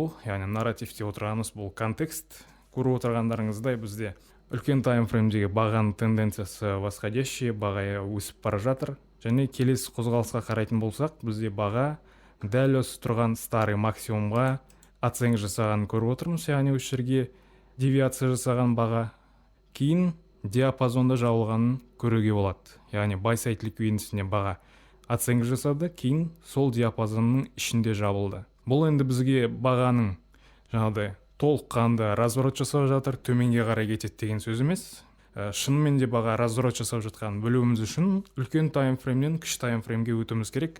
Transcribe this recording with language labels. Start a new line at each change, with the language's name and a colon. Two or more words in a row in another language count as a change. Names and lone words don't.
Kazakh: Яғни нарративте отырғанымыз бұл контекст. Көріп отырғандарыңыздай бізде үлкен таймфреймдегі бағаның тенденциясы восходящий, баға өсіп бара жатыр. Және келесі қозғалысқа қарайтын болсақ, бізде баға дәл осы тұрған старый максимумға оценка жасағанын көріп отырмыз. Яғни осы жерге девиация жасаған баға кейін диапазонда жабылғанын көруге болады. Яғни
English: buy side liquidity-
Kazakh: сіне баға оценка жасады, кейін сол диапазонның ішінде жабылды. Бұл енді бізге бағаның жаңағыдай толыққанды разворот жасап жатыр, төменге қарай кетеді деген сөз емес. Шынымен де баға разворот жасап жатқан білуіміз үшін үлкен таймфреймнен кіші таймфреймге өтуіміз керек.